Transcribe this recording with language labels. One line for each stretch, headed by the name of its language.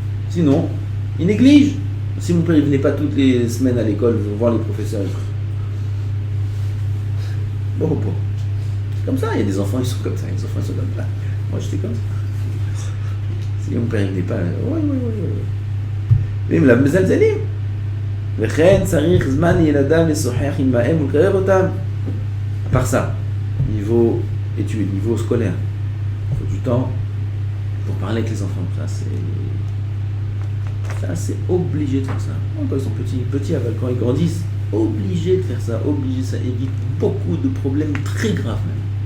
French: Sinon, ils négligent. Si mon père ne venait pas toutes les semaines à l'école voir les professeurs, bon. C'est comme ça, il y a des enfants, ils sont comme ça, les enfants ils sont comme ça. Moi j'étais comme ça. Si mon père ne venait pas, oui. Mais מזלזלים.
Hebrew: וכן צריך זמן לילדיו לשוחח עמהם ולקרב אותם.
French: À part ça, niveau études, niveau scolaire, il faut du temps pour parler avec les enfants. Ça, Ça, c'est obligé de faire ça. Quand ils sont petits, quand ils grandissent, obligé de faire ça, obligé, ça évite beaucoup de problèmes très graves même.